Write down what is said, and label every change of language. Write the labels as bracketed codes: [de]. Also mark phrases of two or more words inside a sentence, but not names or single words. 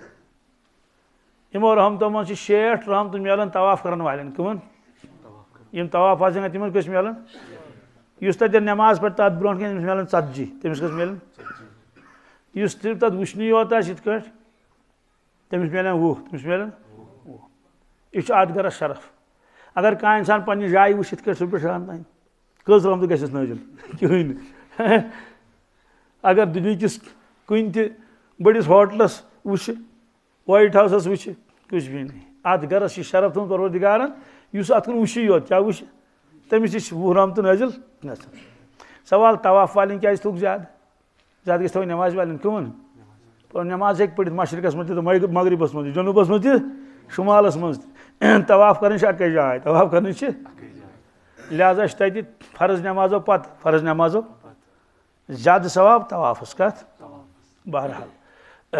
[ks] یِمو رحمتو منٛز چھِ 60 رحمتہٕ میلان طواف کرن والٮ۪ن کٕمن یِم طواف آسن تِمن کٔژ میلان یُس تتٮ۪ن نٮ۪ماز پرِ تتھ برونٛٹھ کَنۍ تٔمِس میلان 40 تٔمِس کٔژ میلان یُس تہِ تتھ وٕچھنٕے یوت آسہِ یِتھ کٲٹھۍ تٔمِس میلان 20 تٔمِس میلان 20. یہِ چھُ اتھ گرس شرف. اگر کانٛہہ انسان پننہِ جایہِ وٕچھِ یِتھ کٲٹھۍ صبحہِ شام تام کٔژ رحمتہٕ گژھٮ۪س نٲزِل کٕہٕنۍ نہٕ. اگر دُنہِکِس کُنہِ تہِ بٔڑِس ہوٹلس وٕچھِ وایٹ ہاوسس وٕچھِ [ur] کچھ بھی نہیں. [ks] اتھ گرس چھِ شرف تھوٚمُت پروردگارن یُس اتھ کُن وٕچھِ یوت کیٛاہ وٕچھِ تٔمِس تہِ چھِ 20 رحمتہٕ نٲزِل گژھان. سوال طواف والٮ۪ن کیٛازِ تھوٚوُکھ زیادٕ زیادٕ گژھِ تھاوٕنۍ نٮ۪ماز والٮ۪ن کٕمن نٮ۪ماز ہیٚکہِ پٔرِتھ مشرقس منٛز تہِ تہٕ مغربس منٛز تہِ جنوٗبس منٛز تہِ شُمالس منٛز تہِ طواف کرٕنۍ چھِ اکے جاے طواف کرٕنۍ چھِ لہذا چھِ تتہِ فرض نٮ۪مازو پتہٕ فرض نٮ۪مازو زیادٕ ثواب طوافس کتھ بہرحال.